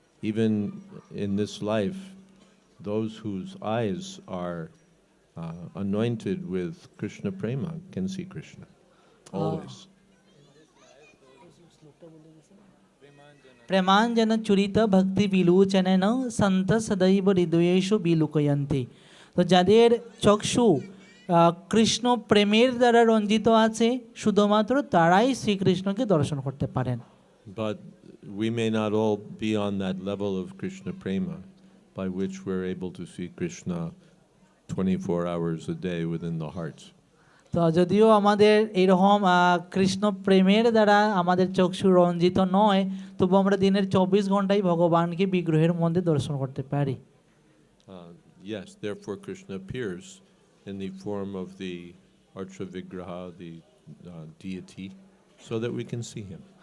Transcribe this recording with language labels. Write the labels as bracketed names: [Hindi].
[English] Even in this life, those whose eyes are anointed with Krishna prema can see Krishna always. [Sanskrit] প্রেমাঞ্জন চুরিত ভক্তি বিলোচনেন সন্ত সদৈব হৃদয়েষু বিলোকয়ন্তি। [Bangla] তো যাদের চক্ষু কৃষ্ণ প্রেমের দ্বারা রঞ্জিত আছে শুধুমাত্র তারাই শ্রীকৃষ্ণকে দর্শন করতে পারেন। [English] But we may not all be on that level of Krishna prema, by which we're able to see Krishna 24 hours a day within the hearts. [Bangla] তো যদিও আমাদের এইরকম কৃষ্ণ প্রেমের দ্বারা আমাদের চক্ষু রঞ্জিত নয়, তবু আমরা দিনের 24 ঘন্টাই ভগবানকে বিগ্রহের মধ্যে দর্শন করতে পারি। [English] Yes, therefore Krishna appears in the form of the Archa Vigraha, the deity, so that we can see him.